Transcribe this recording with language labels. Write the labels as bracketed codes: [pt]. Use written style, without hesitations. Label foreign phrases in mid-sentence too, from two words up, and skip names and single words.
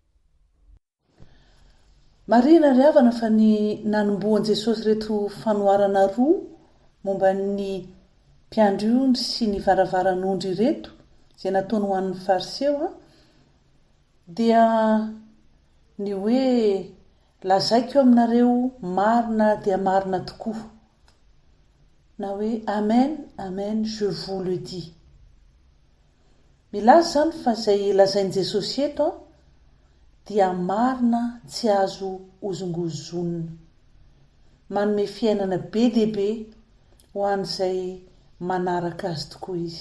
[mg] Marina ry havana fa ny nanomboan'i Jesosy reto fanoharana roa momba ny mpiandry-ondry sy ny varavaran'ondry reto izay nataony ho an'ny fariseo dia ny hoe lazaiko aminareo marina dia marina tokoa, na hoe amen, amen, [fr] je vous le dis. [mg] Milaza izany fa izay lazain'i Jesosy eto dia marina tsy azo ozongozonina, manome fiainana be dia be ho an'izay manaraka azy tokoa izy.